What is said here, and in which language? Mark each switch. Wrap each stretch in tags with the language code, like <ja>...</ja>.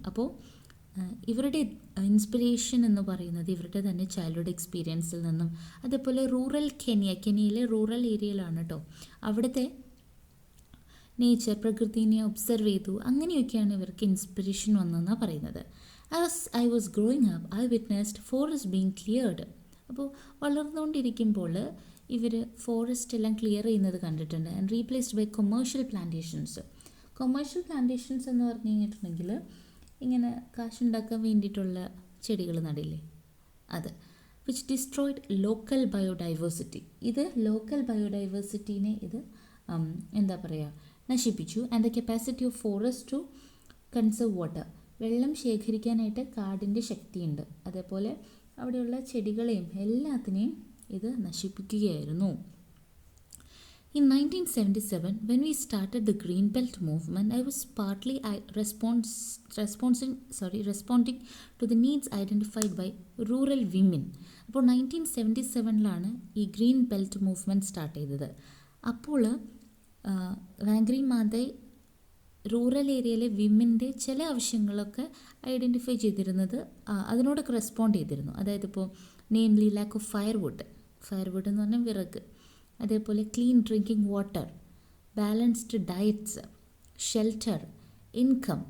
<ml>അപ്പോൾ ഇവരുടെ ഇൻസ്പിറേഷൻ എന്ന് പറയുന്നത് ഇവരുടെ തന്നെ ചൈൽഡ്ഹുഡ് എക്സ്പീരിയൻസിൽ നിന്നും, അതേപോലെ റൂറൽ കെനിയയിലെ റൂറൽ ഏരിയയിലാണ് കേട്ടോ, അവിടുത്തെ നേച്ചർ, പ്രകൃതിനെ ഒബ്സർവ് ചെയ്തു, അങ്ങനെയൊക്കെയാണ് ഇവർക്ക് ഇൻസ്പിറേഷൻ വന്നതെന്നാണ് പറയുന്നത്.</ml> <en>As I was growing up, I witnessed forests being cleared.</en> <ml>അപ്പോൾ വളർന്നുകൊണ്ടിരിക്കുമ്പോൾ ഇവർ ഫോറസ്റ്റ് എല്ലാം ക്ലിയർ ചെയ്യുന്നത് കണ്ടിട്ടുണ്ട്.</ml> <en>And replaced by commercial plantations.</en> <ml>Commercial plantations എന്ന് പറഞ്ഞു കഴിഞ്ഞിട്ടുണ്ടെങ്കിൽ ഇങ്ങനെ കാശുണ്ടാക്കാൻ വേണ്ടിയിട്ടുള്ള ചെടികൾ നടില്ലേ, അത്.</ml> <en>Which destroyed local biodiversity.</en> <ml>ഇത് ലോക്കൽ ബയോഡൈവേഴ്സിറ്റീനെ ഇത് എന്താ പറയുക, നശിപ്പിച്ചു.</ml> <en>And the capacity of forest to conserve water.</en> <ml>വെള്ളം ശേഖരിക്കാനായിട്ട് കാടിൻ്റെ ശക്തിയുണ്ട്, അതേപോലെ അവിടെയുള്ള ചെടികളെയും എല്ലാത്തിനെയും ഇത് നശിപ്പിക്കുകയായിരുന്നു.</ml> <en>In 1977, when we started the Green Belt movement, I was partly responding to the needs identified by rural women.</en> <ml>അപ്പോൾ 1977 ഈ ഗ്രീൻ ബെൽറ്റ് മൂവ്മെൻറ്റ് സ്റ്റാർട്ട് ചെയ്തത്. അപ്പോൾ വാങ്കറി മാതൈ റൂറൽ ഏരിയയിലെ വിമൻ്റെ ചില ആവശ്യങ്ങളൊക്കെ ഐഡൻറ്റിഫൈ ചെയ്തിരുന്നത്, അതിനോടൊക്കെ റെസ്പോണ്ട് ചെയ്തിരുന്നു. അതായത് ഇപ്പോൾ നെയിംലി ലാക്ക് ഓഫ് ഫയർവുഡ് എന്ന് പറഞ്ഞാൽ വിറക്, അതേപോലെ clean drinking water, balanced diets, shelter, income.</ml>